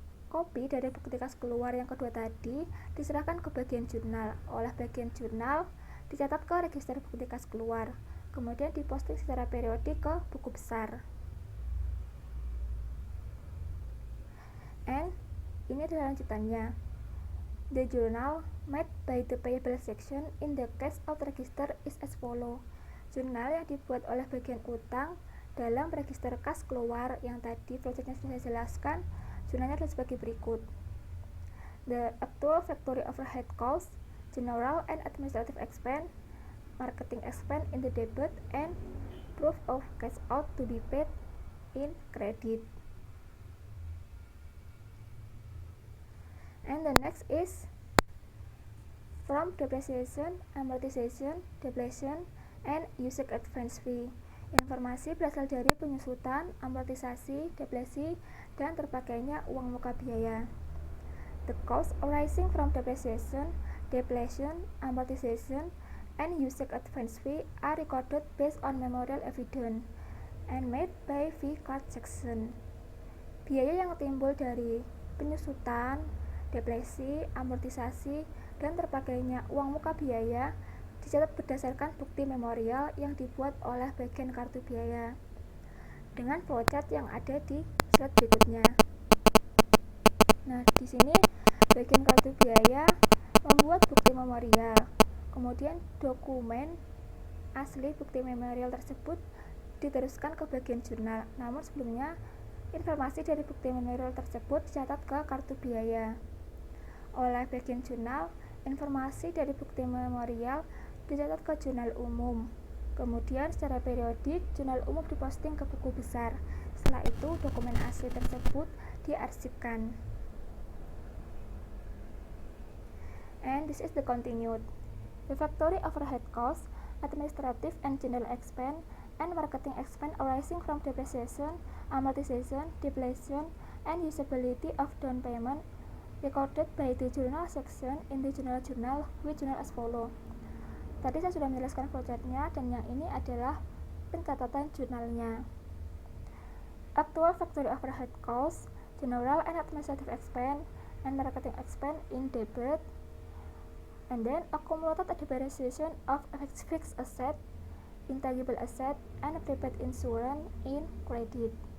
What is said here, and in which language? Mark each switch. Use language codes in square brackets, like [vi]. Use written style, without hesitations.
[id] Kopi dari bukti kas keluar yang kedua tadi diserahkan ke bagian jurnal. Oleh bagian jurnal dicatat ke register bukti kas keluar, kemudian diposting secara periodik ke buku besar. And ini adalah lanjutannya. [en] The journal made by the payable section in the cash out register is as follow. [id] Jurnal yang dibuat oleh bagian utang dalam register kas keluar yang tadi flowchartnya sudah saya jelaskan, jurnalnya adalah sebagai berikut. [en] The actual factory overhead cost, general and administrative expense, marketing expense in the debit, and proof of cash out to be paid in credit. And the next is from depreciation, amortization, depletion, and usage advance fee. [id] Informasi berasal dari penyusutan, amortisasi, depresi, dan terpakainya uang muka biaya. [en] The costs arising from depreciation, depletion, amortization, and usage advance fee are recorded based on memorial evidence and made by fee card section. [id] Biaya yang timbul dari penyusutan, depresi, amortisasi, dan terpakainya uang muka biaya dicatat berdasarkan bukti memorial yang dibuat oleh bagian kartu biaya dengan flowchart yang ada di slide berikutnya. Nah, di sini bagian kartu biaya membuat bukti memorial, kemudian dokumen asli bukti memorial tersebut diteruskan ke bagian jurnal. Namun sebelumnya informasi dari bukti memorial tersebut dicatat ke kartu biaya. Oleh bagian jurnal, informasi dari bukti memorial dicatat ke jurnal umum. Kemudian secara periodik, jurnal umum diposting ke buku besar. Setelah itu, dokumen asli tersebut diarsipkan. [en] And this is the continued. The factory overhead costs, administrative and general expense, and marketing expense arising from depreciation, amortization, depletion, and usability of down payment recorded by the journal section in the journal with journal as follow. [id] Tadi saya sudah menjelaskan flowchartnya, dan yang ini adalah pencatatan jurnalnya. [en] Actual factory overhead costs, general and administrative expense, and marketing expense in debit, and then accumulated depreciation of fixed asset, intangible asset, and prepaid insurance in credit.